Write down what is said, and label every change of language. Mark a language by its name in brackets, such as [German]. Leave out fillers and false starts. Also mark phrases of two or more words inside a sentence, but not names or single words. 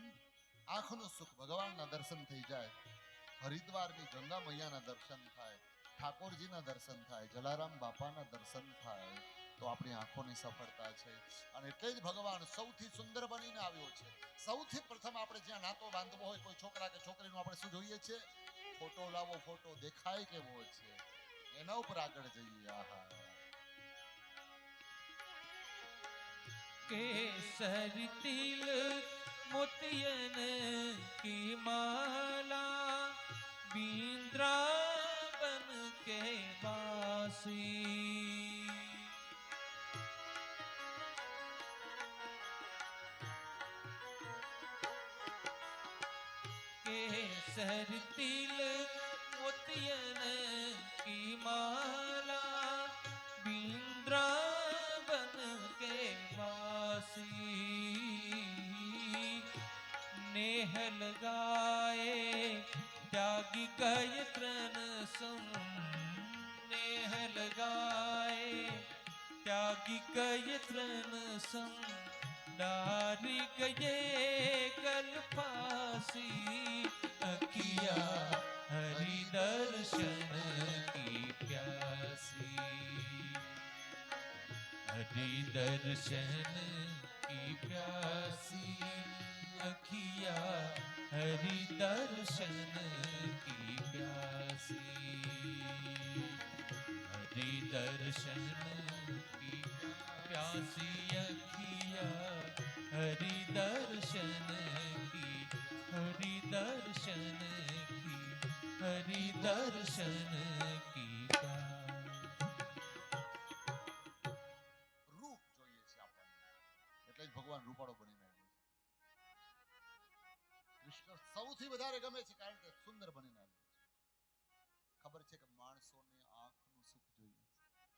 [Gujarati] આંખનું સુખ, ભગવાનના દર્શન થઈ જાય, હરિદ્વારની ગંગા મૈયાના દર્શન થાય, ઠાકોરજીના દર્શન થાય, જલારામ બાપાના દર્શન થાય, તો આપણી આંખોની સફળતા છે. અને એટલે જ ભગવાન સૌથી સુંદર બનીને આવ્યો છે. સૌથી પ્રથમ આપણે જ્યાં નાતો બાંધવો હોય કોઈ છોકરા કે છોકરીનો, આપણે શું જોઈએ છે? ફોટો લાવો, ફોટો દેખાય કેવો છે એના ઉપર આગળ જઈએ. આહા, [Hindi] केसर तिल मोतियन की माला बिंद्रावन के वासी केसर तिल मोतियन की माला बिंद्रावन के वासी नेह लगाए त्यागी कय तृण सम नेह लगाए त्यागी कय तृण सम डारी गए कल्पासी अखिया हरि दर्शन की प्यासी हरि दर्शन की प्यासी अखिया हरि दर्शन की प्यासी हरि दर्शन की प्यासी अखिया हरि दर्शन की हरि दर्शन की हरि दर्शन की [Gujarati] રૂપ જોઈએ છે આપણને, એટલે જ ભગવાન રૂપાળો બનીને આવ્યો છે. કૃષ્ણ સૌથી વધારે ગમે છે કારણ કે સુંદર બનીને આવ્યો છે. ખબર છે કે માણસોને આંખનું સુખ જોઈએ છે.